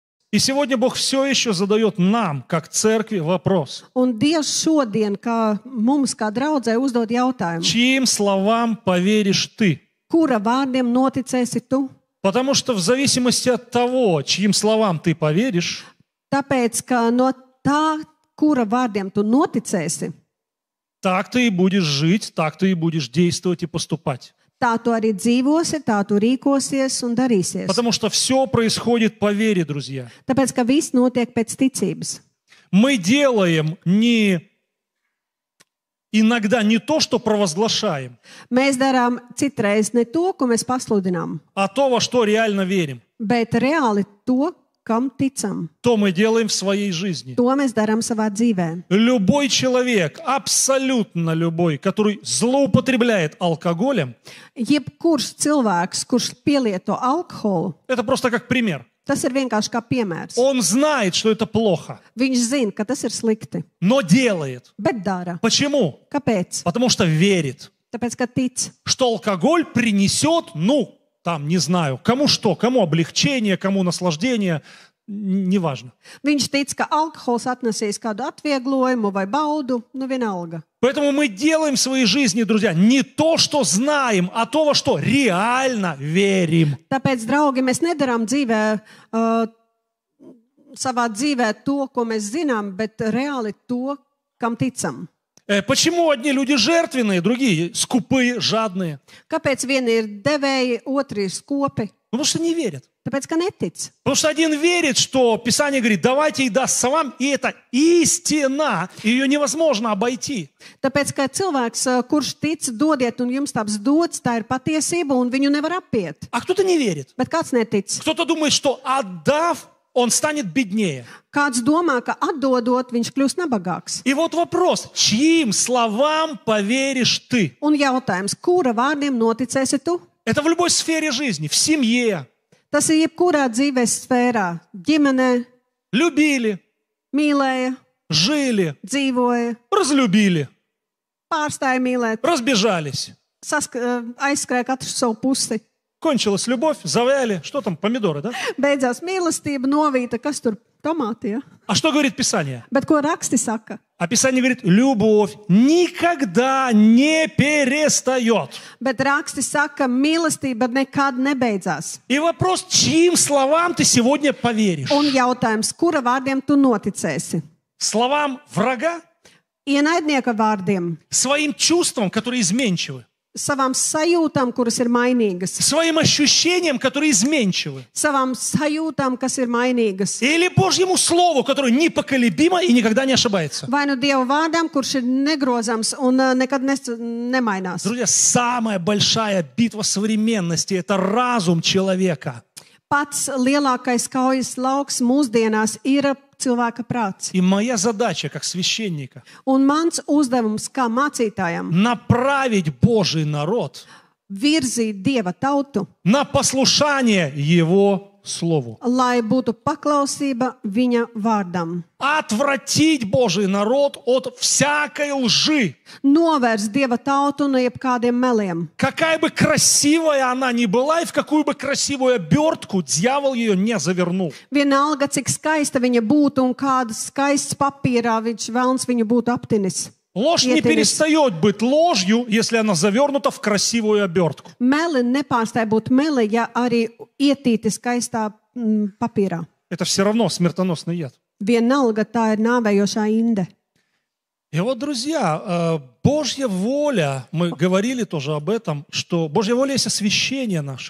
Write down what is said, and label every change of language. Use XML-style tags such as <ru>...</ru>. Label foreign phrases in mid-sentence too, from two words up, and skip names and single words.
<ru>И сегодня Бог все еще задает нам, как церкви, вопрос.</ru> <lv>Un Dievs šodien, kā mums, kā draudzē, uzdod jautājumu.</lv> <ru>Чьим словам поверишь ты?</ru> <lv>Kura vārdiem noticēsi tu?</lv> <ru>Потому что в зависимости от того, чьим словам ты поверишь,</ru> <lv>Tāpēc, ka no tā, kura vārdiem tu noticēsi,</lv> <ru>так ты и будешь жить, так ты и будешь действовать и поступать.</ru> <lv>tā tu arī dzīvosi, tā tu rīkosies un darīsies.</lv> <ru>Потому что все происходит по вере, друзья.</ru> <lv>Tāpēc, ka viss notiek pēc ticības.</lv> <ru>Мы делаем иногда не то, что провозглашаем,</ru> <lv>Mēs darām citreiz ne to, ko mēs pasludinām,</lv> <ru>а то, во что реально верим.</ru> <lv>bet reāli to, kam ticam.</lv> <ru>То мы делаем в своей жизни.</ru> <lv>To mēs darām savā dzīvē.</lv> <ru>Любой человек, абсолютно любой, который злоупотребляет алкоголем,</ru> <lv>Jebkurš cilvēks, kurš pielieto alkoholu,</lv> <ru>это просто как пример.</ru> <lv>tas ir vienkārši kā piemērs.</lv> <ru>Он знает, что это плохо,</ru> <lv>Viņš zina, ka tas ir slikti,</lv> <ru>но делает.</ru> <lv>bet dara.</lv> <ru>Почему?</ru> <lv>Kāpēc?</lv> <ru>Потому что верит,</ru> <lv>Tāpēc, ka tic,</lv> <ru>что алкоголь принесет, там, не знаю, кому что, кому облегчение, кому наслаждение, неважно.</ru> <lv>viņš tic, ka alkohols atnesīs kādu atvieglojumu vai baudu, nu vienalga.</lv> <ru>Поэтому мы делаем в своей жизни, друзья, не то, что знаем, а то, во что реально верим.</ru> <lv>Tāpēc, draugi, mēs nedarām savā dzīvē to, ko mēs zinām, bet reāli to, kam ticam.</lv> <ru>Почему одни люди жертвенные, другие скупые, жадные?</ru> <lv>Kāpēc vieni ir devēji, otri ir skopi?</lv> <ru>Потому что не верят.</ru> <lv>Tāpēc, ka netic.</lv> <ru>Потому что один верит, что Писание говорит, давайте и дастся вам, и это истина, ее невозможно обойти.</ru> <lv>Tāpēc, ka cilvēks, kurš tic, dodiet, un jums taps dots, tā ir patiesība, un viņu nevar apiet.</lv> <ru>А кто-то не верит.</ru> <lv>Bet kāds netic?</lv> <ru>Кто-то думает, что отдав, он станет беднее.</ru> <lv>Kāds domā, ka atdodot, viņš kļūst nabagāks.</lv> <ru>И вот вопрос, чьим словам поверишь ты?</ru> <lv>Un jautājums, kura vārdiem noticēsi tu?</lv> <ru>Это в любой сфере жизни, в семье.</ru> <lv>Tas ir jebkurā dzīves sfērā. Ģimenē,</lv> <ru>Любили,</ru> <lv>mīlēja,</lv> <ru>жили,</ru> <lv>dzīvoja,</lv> <ru>разлюбили,</ru> <lv>pārstāja mīlēt,</lv> <ru>разбежались.</ru> <lv>aizskrēja katrs savu pusi.</lv> <ru>Кончилась любовь, завяли, что там, помидоры, да?</ru> <lv>Beidzās mīlestība, novīta, kas tur tomāti, ja?</lv> <ru>А что говорит Писание?</ru> <lv>Bet ko raksti saka?</lv> <ru>А Писание говорит, любовь никогда не перестает.</ru> <lv>Bet raksti saka, mīlestība nekad nebeidzās.</lv> <ru>И вопрос, чьим словам ты сегодня поверишь?</ru> <lv>Un jautājums, kura vārdiem tu noticēsi?</lv> <ru>Словам врага?</ru> <lv>Ienaidnieka vārdiem,</lv> <ru>Своим чувствам, которые изменчивы?</ru> <lv>savām sajūtām, kuras ir mainīgas,</lv> <ru>Своим ощущениям, которые изменчивы?</ru> <lv>savām sajūtām, kas ir mainīgas,</lv> <ru>Или Божьему Слову, которое непоколебимо и никогда не ошибается?</ru> <lv>vai nu Dieva vārdām, kurš ir negrozams un nekad nemainās.</lv> <ru>Друзья, самая большая битва современности – это разум человека.</ru> <lv>Pats lielākais kaujas lauks mūsdienās ir cilvēka prāts.</lv> <ru>И моя задача, как священника,</ru> <lv>Un mans uzdevums kā mācītājam</lv> <ru>направить Божий народ</ru> <lv>virzīt Dieva tautu,</lv> <ru>на послушание Его Слову.</ru> <lv>lai būtu paklausība viņa vārdam.</lv> <ru>Отвратить Божий народ от всякой лжи.</ru> <lv>Novērst Dieva tautu no jebkādiem meliem.</lv> <ru>Какая бы красивая она ни была, и в какую бы красивую обертку дьявол ее не завернул.</ru> <lv>Vienalga, cik skaista viņa būtu un kādas skaistas papīrā velns viņu būtu aptinis.</lv> <ru>Ложь не перестает быть ложью, если она завернута в красивую обертку.</ru> <lv>Meli nepārstāj būt meli, ja arī ietīti skaistā papīrā.</lv> <ru>Это все равно смертоносный яд.</ru> <lv>Vienalga, tā ir nāvējošā inde.</lv> <ru>И вот, друзья, Божья воля, мы говорили тоже об этом, что Божья воля есть освящение наше.</ru>